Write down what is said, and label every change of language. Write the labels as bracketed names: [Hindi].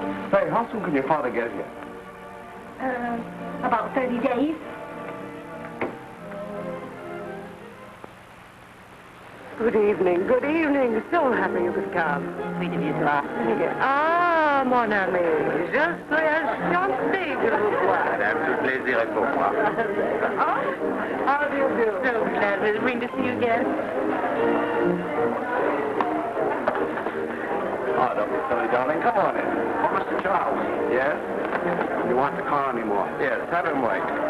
[English] Say, how soon can your father get here? About 30 days. Good evening, good evening. So happy you could come. Sweet of you, sir. [French] Ah, mon ami, je suis enchanté de vous voir. Un tout plaisir pour moi. [English] Oh, how do you do? So glad to bring to see you again. Oh, don't be silly, darling. Come on in. Oh, Mr. Charles. Yes? You want the car anymore? Yes, have him wait.